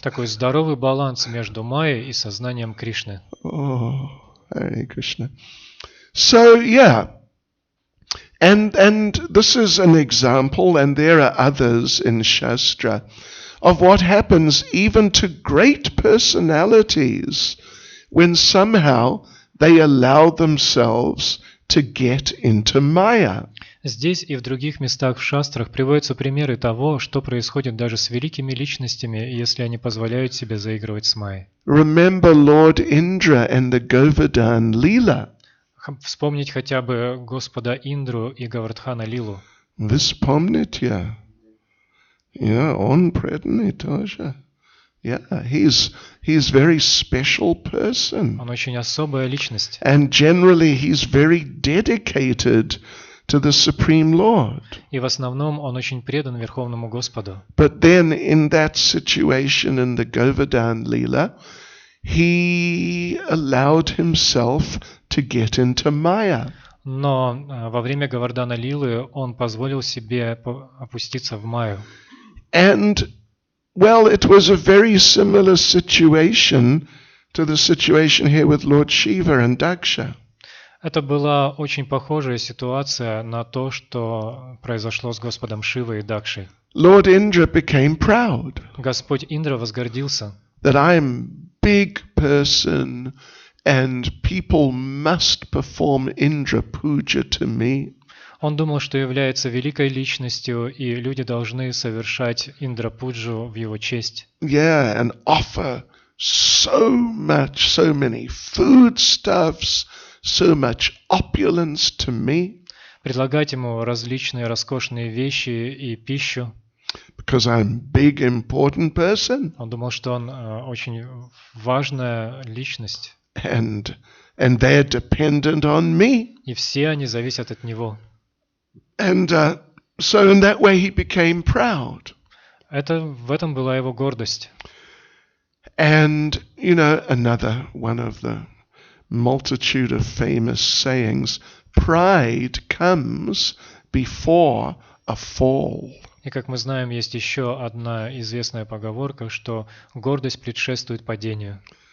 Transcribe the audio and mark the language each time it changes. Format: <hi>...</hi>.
<ru>Такой здоровый баланс между Майей и сознанием Кришны.</ru> <en>Oh, Hare Krishna. So, yeah. And this is an example, and there are others in Shastra, of what happens even to great personalities when somehow they allow themselves to get into Maya.</en> <ru>Здесь и в других местах в шастрах приводятся примеры того, что происходит даже с великими личностями, если они позволяют себе заигрывать с Майей.</ru> <en>Remember Lord Indra and the Govardhan Leela.</en> <ru>Вспомнить хотя бы Господа Индру и Гавардхана Лилу. Вы вспомните?</ru> <en>Yeah,</en> <ru>он преданный тоже.</ru> <en>Yeah, he's very special person.</en> <ru>Он очень особая личность.</ru> <en>And generally he's very dedicated to the Supreme Lord.</en> <ru>И в основном он очень предан Верховному Господу.</ru> <en>But then in that situation in the Govardhan Leela, he allowed himself to get into Maya.</en> <ru>Но во время Гавардхана Лилы он позволил себе опуститься в Майю.</ru> <en>And, well, it was a very similar situation to the situation here with Lord Shiva and Daksha.</en> <ru>Это была очень похожая ситуация на то, что произошло с Господом Шивой и Дакшей.</ru> <en>Lord Indra became proud</en> <ru>Господь Индра возгордился,</ru> <en>that I'm big person and people must perform Indra puja to me.</en> <ru>Он думал, что является великой личностью, и люди должны совершать Индра-пуджу в его честь.</ru> <en>Yeah, and offer so many foodstuffs, so much opulence to me,</en> <ru>Предлагать ему различные роскошные вещи и пищу.</ru> <en>because I'm big, important person,</en> <ru>Он думал, что он очень важная личность,</ru> <en>and they're dependent on me.</en> <ru>и все они зависят от него.</ru> <en>And so in that way he became proud.</en> <ru>В этом была его гордость.</ru> <en>And, you know, another one of the multitude of famous sayings, pride comes before a fall.</en> <ru>И как мы знаем, есть еще одна известная поговорка, что гордость предшествует падению.</ru>